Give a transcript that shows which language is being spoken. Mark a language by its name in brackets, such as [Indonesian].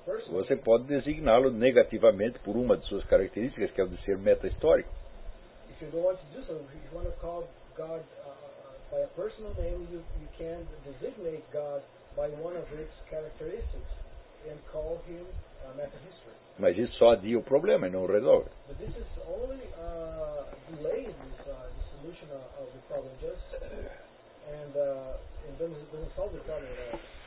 [Portuguese] você pode designá-lo negativamente por uma de suas características, que é o de ser meta-histórico. [English] If you don't want to do so, if you want to call God by a personal name, you can designate God by one of its characteristics and call him meta-history. [Portuguese] Mas isso só adia o problema e não o resolve. [English] But this is only delays the solution of the problem, just and doesn't solve the problem at all.